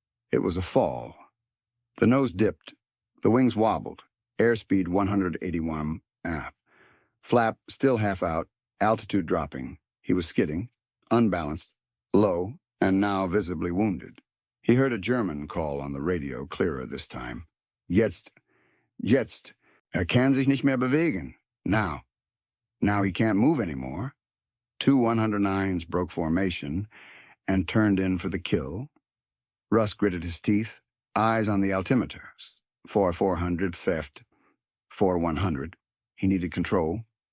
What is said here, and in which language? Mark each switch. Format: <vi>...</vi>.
<en>It was a fall. The nose dipped. The wings wobbled. Airspeed 181 ap. Flap still half out, altitude dropping. He was skidding, unbalanced, low, and now visibly wounded. He heard a German call on the radio, clearer this time.</en> <de>Jetzt, kann sich nicht mehr bewegen.</de> <en>Now. Now he can't move anymore. 2 109s broke formation and turned in for the kill. Rusk gritted his teeth, eyes on the altimeter. 400 feft, 100. He needed control.</en>